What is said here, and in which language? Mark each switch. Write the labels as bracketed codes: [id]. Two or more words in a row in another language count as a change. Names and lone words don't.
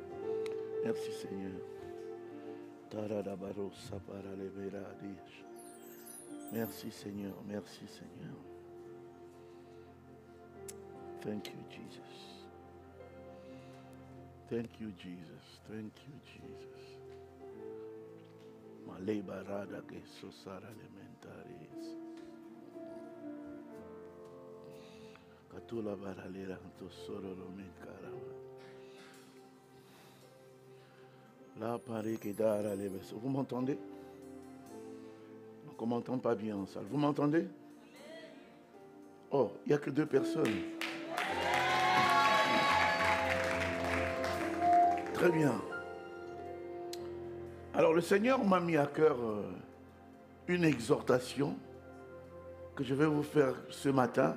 [fr] Merci Seigneur. Merci Seigneur, merci Seigneur. [en] Thank you Jesus. Thank you Jesus. Thank you Jesus. Malay barada que sosara elementaris. Katula baralera to sororo menkarama. La pari que dara leves. [fr] Vous m'entendez? On ne m'entend pas bien en salle. Vous m'entendez? Oh, il n'y a que 2 personnes. Très bien. Alors le Seigneur m'a mis à cœur une exhortation que je vais vous faire ce matin.